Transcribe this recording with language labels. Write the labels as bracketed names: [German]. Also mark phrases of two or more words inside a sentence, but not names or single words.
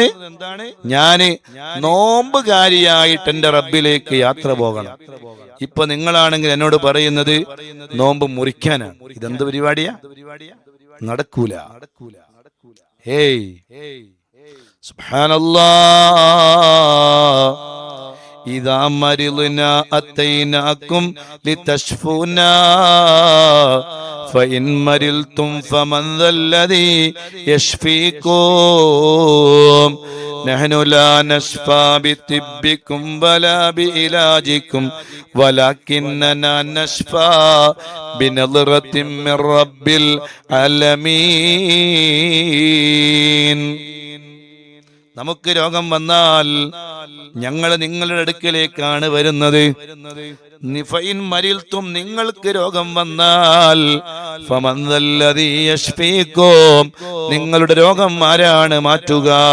[Malayalam] ഞാന് നോമ്പുകാരിയായിട്ട് എന്റെ റബ്ബിലേക്ക് യാത്ര പോകണം. ഇപ്പൊ നിങ്ങളാണെങ്കിൽ എന്നോട് പറയുന്നത് നോമ്പ് മുറിക്കാനാണ്. ഇതെന്ത് പരിപാടിയാ? നടക്കൂല. ഹേയ് സുബ്ഹാനല്ലാഹ്. [Arabic] إذا مرضنا أتيناكم لتشفونا فإن مرضتم فمن ذا الذي يشفيكم نحن لا نشفى بطبكم ولا بعلاجكم ولكننا نشفى بنظرة من رب العالمين. [Malayalam] നമുക്ക് രോഗം വന്നാൽ ഞങ്ങൾ നിങ്ങളുടെ അടുക്കലേക്കാണ് വരുന്നത്. [Arabic] فإن مرضتم [Malayalam] നിങ്ങൾക്ക് രോഗം വന്നാൽ [Arabic] فمن ذا الذي يشفيكم [Malayalam] നിങ്ങളുടെ രോഗം ആരാണ് മാറ്റുക?